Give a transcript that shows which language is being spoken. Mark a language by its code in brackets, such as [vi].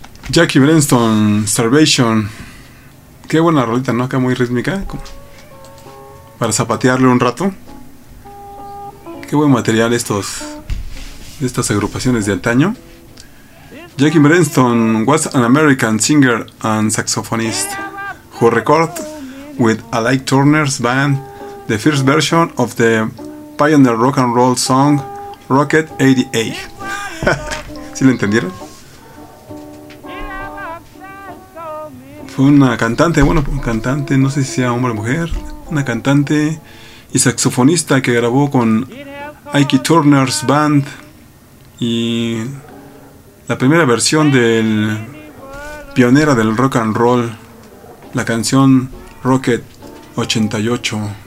[es] Jackie Brenston, Starvation. Qué buena rolita, ¿no? Acá muy rítmica. Para zapatearle un rato. Qué buen material estas agrupaciones de antaño. [en] Jackie Brenston was an American singer and saxophonist who recorded with Alike Turner's band the first version of the pioneer rock and roll song Rocket 88. [es] ¿Sí lo entendieron? Fue una cantante, bueno, cantante, no sé si sea hombre o mujer, una cantante y saxofonista que grabó con Ike Turner's Band y la primera versión del pionera del rock and roll, la canción Rocket 88.